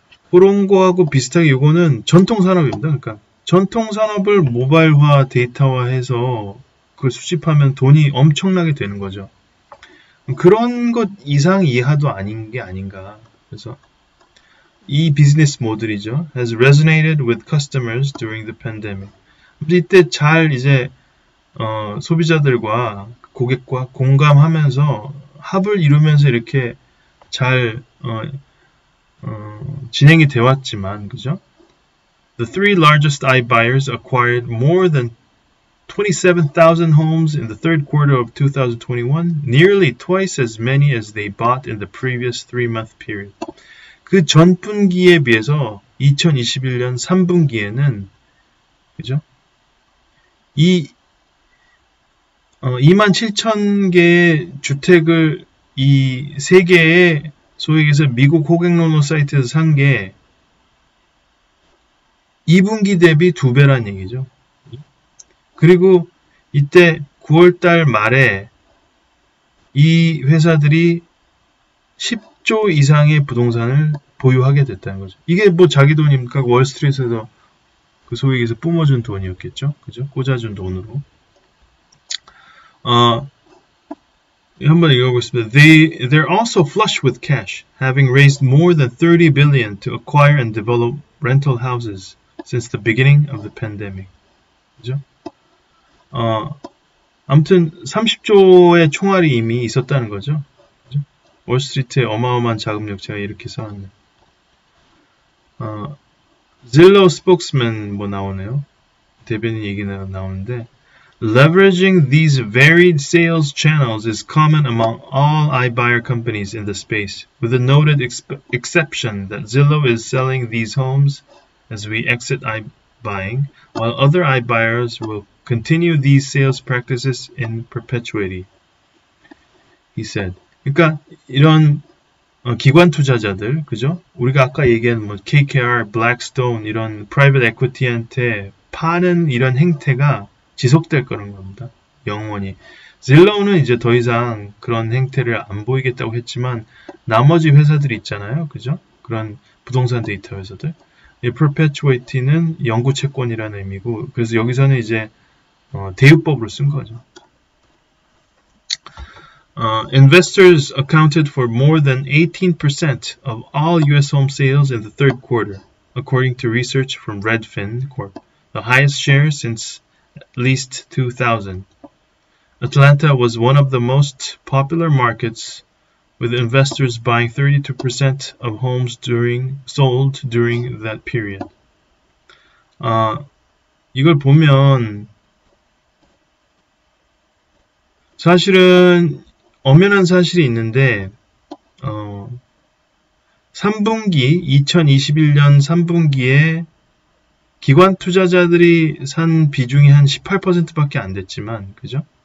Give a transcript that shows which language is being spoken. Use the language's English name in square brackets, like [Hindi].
[Korean] 그런 거하고 비슷하게 요거는 전통산업입니다. 그러니까 전통산업을 모바일화, 데이터화해서 그걸 수집하면 돈이 엄청나게 되는 거죠. 그런 것 이상 이하도 아닌 게 아닌가. 그래서 이 비즈니스 모델이죠. [English] has resonated with customers during the pandemic. [Korean] 이때 잘 이제 소비자들과 고객과 공감하면서 합을 이루면서 이렇게 잘 진행이 되었지만, 그죠? [English] The three largest iBuyers acquired more than 27,000 homes in the third quarter of 2021, nearly twice as many as they bought in the previous 3-month period. [Korean] 그 전분기에 비해서 2021년 3분기에는 그죠? 27,000개의 주택을 이 세 개의 소위 얘기해서 미국 호갱노노 사이트에서 산 게 2분기 대비 2배란 얘기죠. 그리고 이때 9월달 말에 이 회사들이 10조 이상의 부동산을 보유하게 됐다는 거죠. 이게 뭐 자기 돈입니까? 월스트리트에서 그 소위 얘기해서 뿜어준 돈이었겠죠. 그죠? 꽂아준 돈으로. 한번 읽어보겠습니다. [English] They're also flush with cash, having raised more than 30 billion to acquire and develop rental houses since the beginning of the pandemic. [Korean] 그죠? 아무튼 30조의 총알이 이미 있었다는 거죠. 그죠? 월스트리트에 어마어마한 자금력 제가 이렇게 써놨네요. Zillow spokesman 뭐 나오네요. 대변인 얘기가 나오는데 [English] Leveraging these varied sales channels is common among all iBuyer companies in the space, with the noted exception that Zillow is selling these homes as we exit iBuying, while other iBuyers will continue these sales practices in perpetuity, he said. [Korean] 그러니까 이런 기관 투자자들, 그죠? 우리가 아까 얘기한 뭐 KKR, Blackstone 이런 프라이빗 에퀴티한테 파는 이런 행태가 지속될 거는 겁니다. 영원히. 질로우는 이제 더 이상 그런 행태를 안 보이겠다고 했지만 나머지 회사들이 있잖아요. 그죠? 그런 부동산 데이터 회사들. 이 perpetuity는 영구 채권이라는 의미고 그래서 여기서는 이제 대유법으로 쓴 거죠. [English] Investors accounted for more than 18% of all U.S. home sales in the third quarter, according to research from Redfin Corp, the highest share since at least 2000. Atlanta was one of the most popular markets, with investors buying 32% of homes sold during that period. [Korean] 이걸 보면 사실은 엄연한 사실이 있는데 3분기 2021년 3분기에 기관 투자자들이 산 비중이 한 18%밖에 안 됐지만, 그죠?